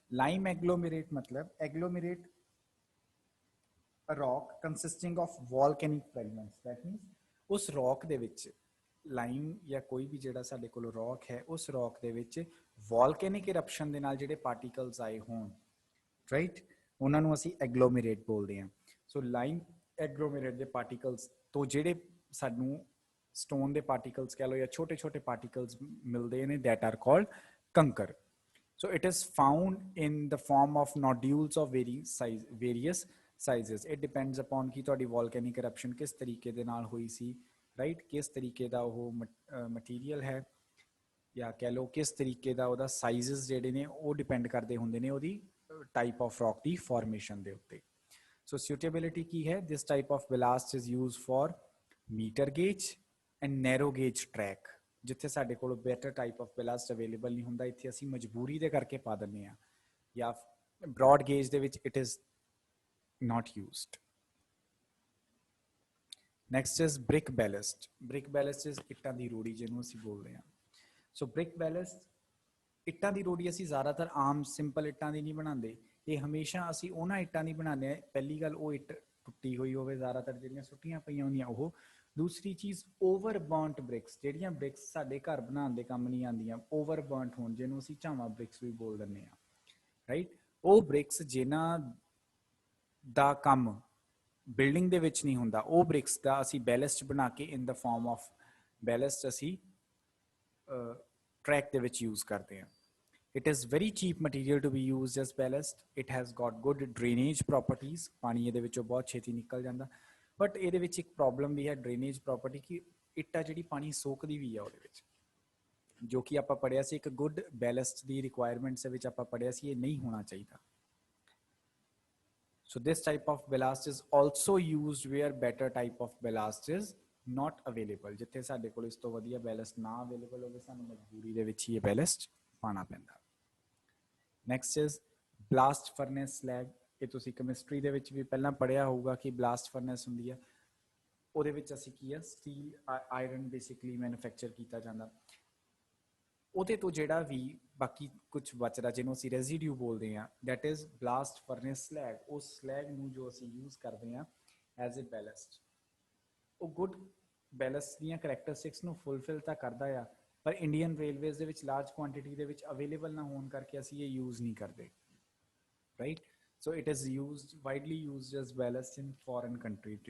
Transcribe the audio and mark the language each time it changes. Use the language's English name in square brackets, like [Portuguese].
[Punjabi] Lime ਐਗਲੋਮੇਰੇਟ ਮਤਲਬ [English] agglomerate rock consisting of volcanic fragments, [Punjabi] that means ਉਸ rock ਦੇ ਵਿੱਚ, ਲਾਈਮ ਜਾਂ ਕੋਈ ਵੀ ਜਿਹੜਾ ਸਾਡੇ ਕੋਲ ਰੌਕ ਹੈ, ਉਸ ਰੌਕ ਦੇ ਵਿੱਚ ਵੋਲਕੈਨਿਕ ਇਰਪਸ਼ਨ ਦੇ ਨਾਲ ਜਿਹੜੇ ਪਾਰਟੀਕਲਸ ਆਏ ਹੋਣ, ਰਾਈਟ, ਉਹਨਾਂ ਨੂੰ ਅਸੀਂ ਐਗਲੋਮੇਰੇਟ ਬੋਲਦੇ ਹਾਂ। ਸੋ ਲਾਈਮ ਐਗਲੋਮੇਰੇਟ ਦੇ ਪਾਰਟੀਕਲਸ ਤੋਂ ਜਿਹੜੇ ਸਾਨੂੰ ਸਟੋਨ ਦੇ ਪਾਰਟੀਕਲਸ ਕਹਿ ਲਓ ਜਾਂ ਛੋਟੇ ਛੋਟੇ ਪਾਰਟੀਕਲਸ ਮਿਲਦੇ ਨੇ, [English] That are called kankar. So it is found in the form of nodules of various sizes. It depends upon कि ਤੁਹਾਡੀ volcanic eruption [Hindi] किस तरीके [Punjabi] ਦੇ ਨਾਲ ਹੋਈ ਸੀ, [English] right? [Hindi] किस तरीके [Punjabi] ਦਾ ਉਹ material ਹੈ, ਜਾਂ ਕਹਿ ਲਓ ਕਿਸ ਤਰੀਕੇ ਦਾ ਉਹਦਾ sizes ਜਿਹੜੇ ਨੇ ਉਹ depend ਕਰਦੇ ਹੁੰਦੇ ਨੇ ਉਹਦੀ [English] type of rock [Punjabi] ਦੀ formation ਦੇ ਉੱਤੇ। So suitability ਕੀ ਹੈ? [English] This type of ballast is used for meter gauge and narrow gauge track। [Punjabi] ਜਿੱਥੇ ਸਾਡੇ ਕੋਲ [English] better type of ballast available [Punjabi] ਨਹੀਂ ਹੁੰਦਾ, ਇੱਥੇ ਅਸੀਂ ਮਜਬੂਰੀ ਦੇ ਕਰਕੇ ਪਾ ਦਿੰਦੇ ਹਾਂ, ਜਾਂ ਬ੍ਰੌਡ ਗੇਜ ਦੇ ਵਿੱਚ [English] It is not used। Next is brick ballast। brick ballast is [Punjabi] ਇੱਟਾਂ ਦੀ ਰੋੜੀ ਜਿਹਨੂੰ ਅਸੀਂ ਬੋਲਦੇ ਹਾਂ। ਸੋ brick ballast, ਇੱਟਾਂ ਦੀ ਰੋੜੀ ਅਸੀਂ ਜ਼ਿਆਦਾਤਰ ਆਮ ਸਿੰਪਲ ਇੱਟਾਂ ਦੀ ਨਹੀਂ ਬਣਾਉਂਦੇ, ਇਹ ਹਮੇਸ਼ਾ ਅਸੀਂ ਉਹਨਾਂ ਇੱਟਾਂ ਦੀ ਬਣਾਉਂਦੇ ਹਾਂ, ਪਹਿਲੀ ਗੱਲ ਉਹ ਇੱਟ ਟੁੱਟੀ ਹੋਈ ਹੋਵੇ, ਜ਼ਿਆਦਾਤਰ ਜਿਹੜੀਆਂ ਸੁੱਟੀਆਂ ਪਈਆਂ ਹੁੰਦੀਆਂ ਉਹ। ਦੂਸਰੀ ਚੀਜ਼ ਓਵਰ ਬਰਨਟ ਬ੍ਰਿਕਸ, ਜਿਹੜੀਆਂ ਬ੍ਰਿਕਸ ਸਾਡੇ ਘਰ ਬਣਾਉਣ ਦੇ ਕੰਮ ਨਹੀਂ ਆਉਂਦੀਆਂ, ਓਵਰ ਬਰਨਟ ਹੋਣ, ਜਿਹਨੂੰ ਅਸੀਂ ਝਾਵਾਂ ਬ੍ਰਿਕਸ ਵੀ ਬੋਲ ਦਿੰਦੇ ਹਾਂ, ਰਾਈਟ। ਉਹ ਬ੍ਰਿਕਸ ਜਿਨ੍ਹਾਂ ਦਾ ਕੰਮ ਬਿਲਡਿੰਗ ਦੇ ਵਿੱਚ ਨਹੀਂ ਹੁੰਦਾ, ਉਹ ਬ੍ਰਿਕਸ ਦਾ ਅਸੀਂ ਬੈਲਸਟ ਬਣਾ ਕੇ [English] in the form of ballast [Punjabi] ਅਸੀਂ ਟਰੈਕ ਦੇ ਵਿੱਚ ਯੂਜ਼ ਕਰਦੇ ਹਾਂ। [English] It is very cheap material to be used as ballast। It has got good drainage properties। [Punjabi] ਪਾਣੀ ਇਹਦੇ ਵਿੱਚੋਂ ਬਹੁਤ ਛੇਤੀ ਨਿਕਲ ਜਾਂਦਾ, ਬਟ ਇਹਦੇ ਵਿੱਚ ਇੱਕ ਪ੍ਰੋਬਲਮ ਵੀ ਹੈ ਡਰੇਨੇਜ ਪ੍ਰੋਪਰਟੀ, ਕਿ ਇੱਟ ਆ ਜਿਹੜੀ ਪਾਣੀ ਸੋਕਦੀ ਵੀ ਆ ਉਹਦੇ ਵਿੱਚ, ਜੋ ਕਿ ਆਪਾਂ ਪੜ੍ਹਿਆ ਸੀ ਇੱਕ ਗੁੱਡ ਬੈਲਸਟ ਦੀ ਰਿਕੁਆਇਰਮੈਂਟਸ ਦੇ ਵਿੱਚ ਆਪਾਂ ਪੜ੍ਹਿਆ ਸੀ ਇਹ ਨਹੀਂ ਹੋਣਾ ਚਾਹੀਦਾ। [English] So this type of ballast is also used where better type of ballast is not available। [Punjabi] ਜਿੱਥੇ ਸਾਡੇ ਕੋਲ ਇਸ ਤੋਂ ਵਧੀਆ ਬੈਲਸਟ ਨਾ ਅਵੇਲੇਬਲ ਹੋਵੇ, ਸਾਨੂੰ ਮਜਬੂਰੀ ਦੇ ਵਿੱਚ ਹੀ ਇਹ ਬੈਲਸਟ ਪਾਣਾ ਪੈਂਦਾ। [English] Next is blast furnace slag. [Punjabi] ਇਹ ਤੁਸੀਂ ਕੈਮਿਸਟਰੀ ਦੇ ਵਿੱਚ ਵੀ ਪਹਿਲਾਂ ਪੜ੍ਹਿਆ ਹੋਊਗਾ ਕਿ ਬਲਾਸਟ ਫਰਨੈਸ ਹੁੰਦੀ ਆ, ਉਹਦੇ ਵਿੱਚ ਅਸੀਂ ਕੀ ਆ ਸਟੀਲ ਆਇਰਨ ਬੇਸਿਕਲੀ ਮੈਨੂਫੈਕਚਰ ਕੀਤਾ ਜਾਂਦਾ, ਉਹਦੇ ਤੋਂ ਜਿਹੜਾ ਵੀ ਬਾਕੀ ਕੁਝ ਬਚਦਾ ਜਿਹਨੂੰ ਅਸੀਂ ਰੈਜ਼ੀਡਿਊ ਬੋਲਦੇ ਹਾਂ, [English] That is blast furnace slag. [Punjabi] ਉਸ ਸਲੈਗ ਨੂੰ ਜੋ ਅਸੀਂ ਯੂਜ਼ ਕਰਦੇ ਹਾਂ [English] as a ballast, [Punjabi] ਉਹ ਗੁੱਡ ਬੈਲਸਟ ਦੀਆਂ ਕਰੈਕਟਰਿਸਟਿਕਸ ਨੂੰ ਫੁਲਫਿਲ ਤਾਂ ਕਰਦਾ ਆ, ਪਰ ਇੰਡੀਅਨ ਰੇਲਵੇਜ਼ ਦੇ ਵਿੱਚ ਲਾਰਜ ਕੁਆਂਟਿਟੀ ਦੇ ਵਿੱਚ ਅਵੇਲੇਬਲ ਨਾ ਹੋਣ ਕਰਕੇ ਅਸੀਂ ਇਹ ਯੂਜ਼ ਨਹੀਂ ਕਰਦੇ, right. [English] So it is used, widely used as ballast in foreign country।